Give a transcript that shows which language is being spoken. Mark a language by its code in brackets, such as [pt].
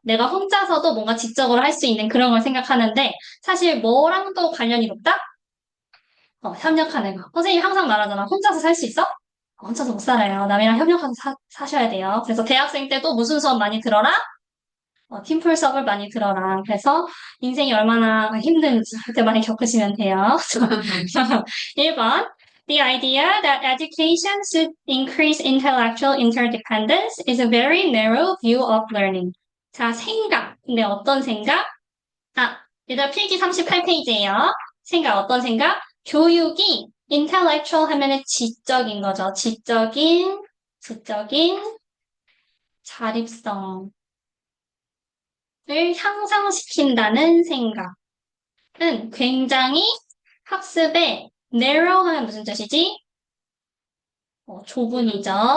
[ko] 내가 혼자서도 뭔가 지적으로 할 수 있는 그런 걸 생각하는데, 사실 뭐랑도 관련이 높다? 협력하는 거. 선생님이 항상 말하잖아. 혼자서 살 수 있어? 혼자서 못 살아요. 남이랑 협력해서 사셔야 돼요. 그래서 대학생 때도 무슨 수업 많이 들어라? 팀플 수업을 많이 들어라. 그래서 인생이 얼마나 힘든지 그때 많이 겪으시면 돼요. 1번. [en] The idea that education should increase intellectual interdependence is a very narrow view of learning. [ko] 자, 생각. 근데 어떤 생각? 얘들아 필기 38페이지예요. 생각 어떤 생각? 교육이 [en] intellectual [ko] 하면은 지적인 거죠. 지적인 자립성. 을 향상시킨다는 생각은 굉장히 학습에 [en] narrow [ko] 하면 무슨 뜻이지? 좁은이죠.